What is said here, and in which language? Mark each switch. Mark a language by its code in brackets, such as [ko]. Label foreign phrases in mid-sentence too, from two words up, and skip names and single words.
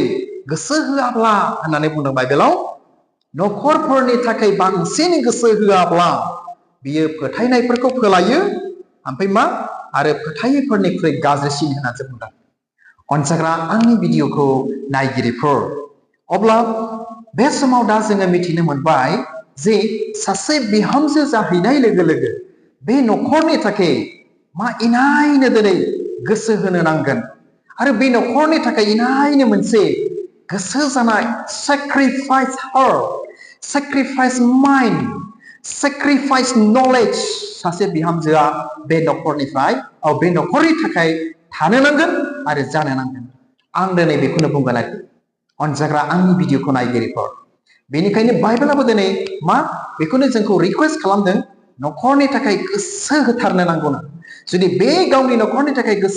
[brx] गोसो होआब्ला होननानै बुंदों बाइबेलाव नखरफोरनि थाखाय बांसिन गोसो होआब्ला बियो फोथायनायफोरखौ फोलायो ओमफ्राय मा आरो फोथायैफोरनिख्रुइ गाज्रिसिन होननानै बुंदों अनजाग्रा आंनि भिडिअखौ नायगिरिफोर अब्ला बे समाव दा जोङो मिथिनो मोनबाय जे सासे बिहामजो जाहैनाय लोगो लोगो बे नखरनि थाखाय मा इनायनो दिनै गोसो होनो नांगोन आरो बे नखरनि थाखाय इनायनो मोनसे गोसो जानाय [en] sacrifice heart sacrifice mind sacrifice knowledge [brx] सासे बिहामजोआ बे नखरनिफ्राय बे नखरनि थाखाय थानो नांगोन आरो जानो नांगोन आं दिनै बेखौनो बुंगोन आरोखि अनजाग्रा आंनि भिडिअखौ नायगिरिफोर बेनिखायनो बाइबेलाबो दिनै मा बेखौनो जोंखौ रिक्वेस्ट खालामदों नखरनि थाखाय गोसो होथारनो नांगौना जुदि बे गावनि नखरनि थाखाय गोसो